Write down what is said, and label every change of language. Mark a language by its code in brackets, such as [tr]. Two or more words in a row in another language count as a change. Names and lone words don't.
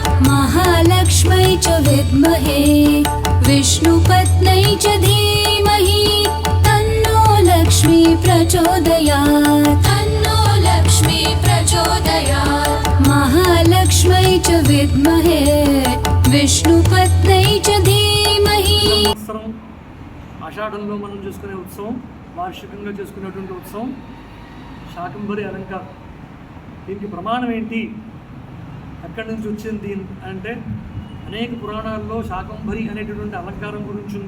[sa] महालक्ष्म्यै च विद्महे विष्णुपत्न्यै च धीमहि तन्नो लक्ष्मी प्रचोदयात् तन्नो लक्ष्मी प्रचोदयात्। महालक्ष्म्यै च विद्महे विष्णुपत्न्यै च धीमहि। [te] ఆషాఢంలో మనం చేసుకునే ఉత్సవం, వార్షికంగా చేసుకునేటువంటి ఉత్సవం శాకంభరి అలంకారం. దీనికి ప్రమాణం ఏంటి, ఎక్కడి నుంచి వచ్చింది అంటే అనేక పురాణాల్లో శాకంభరి అనేటటువంటి అలంకారం గురించి ఉంది.